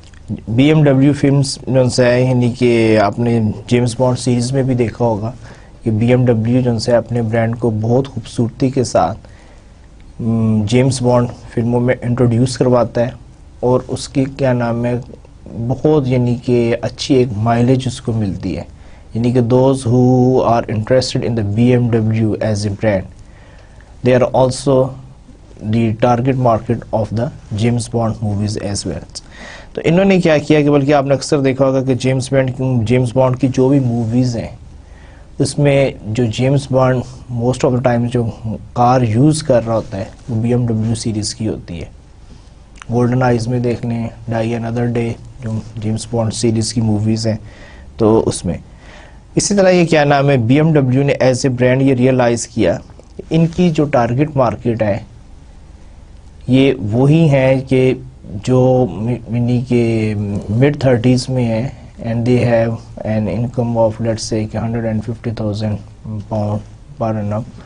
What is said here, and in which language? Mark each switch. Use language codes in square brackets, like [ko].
[ur] B M W films جو ہے، یعنی کہ آپ نے جیمز بانڈ سیریز میں بھی دیکھا ہوگا کہ بی ایم ڈبلیو جو ہے اپنے برانڈ کو بہت خوبصورتی کے ساتھ جیمز بانڈ فلموں میں انٹروڈیوس کرواتا ہے، اور اس کی کیا نام ہے بہت یعنی کہ اچھی ایک مائلیج اس کو ملتی ہے. یعنی کہ [en] Those who are interested in the B M W as a brand, they are also the target market of the James Bond movies as well. [ur] تو انہوں نے کیا کیا کہ بلکہ آپ نے اکثر دیکھا ہوگا کہ جیمز بانڈ کی جو بھی موویز ہیں اس میں جو James bond [en] most of the time [ur] جو کار یوز کر رہا ہوتا ہے وہ بی ایم ڈبلیو سیریز کی ہوتی ہے. گولڈن آئیز میں دیکھ لیں، ڈائی انادر ڈے جو جیمز بانڈ سیریز کی موویز ہیں تو اس میں اسی طرح یہ کیا نام ہے بی ایم ڈبلیو نے ایز اے برانڈ یہ ریئلائز کیا کہ ان کی جو ٹارگٹ مارکیٹ ہے یہ وہی ہیں کہ جو یعنی کہ مڈ 30s میں ہیں [en] And they have an income of let's say کہ 150,000 pound per annum.